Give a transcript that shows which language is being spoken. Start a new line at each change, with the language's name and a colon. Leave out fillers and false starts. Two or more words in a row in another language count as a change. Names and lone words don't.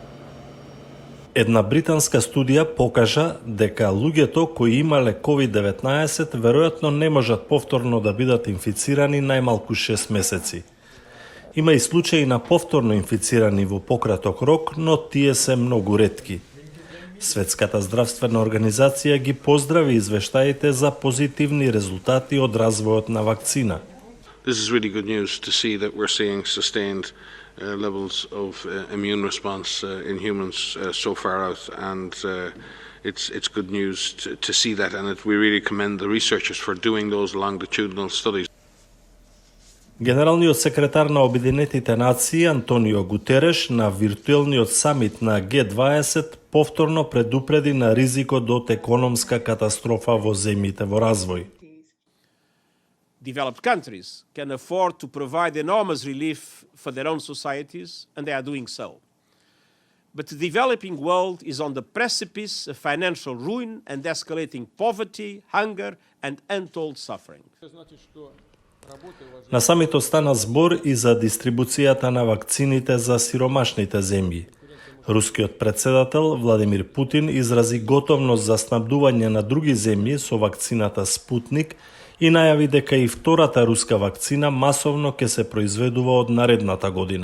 Macedonian: Една британска студија покажа дека луѓето кои имале COVID-19 веројатно не можат повторно да бидат инфицирани најмалку 6 месеци. Има и случаи на повторно инфицирани во пократок рок, но тие се многу ретки. Светската здравствена организација ги поздрави извештаите за позитивни резултати од развојот на вакцина.
English: This is really good news to see that we're seeing sustained levels of immune response in humans so far out, and it's good news to see that, and we really commend the researchers for doing those longitudinal studies.
Macedonian: Генералниот секретар на Обединетите нации Антонио Гутереш на виртуелниот самит на Г20 повторно предупреди на ризикот од економска катастрофа во земјите во развој.
English: Developed countries can afford to provide enormous relief for their own societies, and they are doing so. But the developing world is on the precipice of financial ruin and escalating poverty, hunger, and untold suffering.
Macedonian: На самитот стана збор и за дистрибуцијата на вакцините за сиромашните земји. Рускиот председател Владимир Путин изрази готовност за снабдување на други земји со вакцината Спутник и најави дека и втората руска вакцина масовно ќе се произведува од наредната година.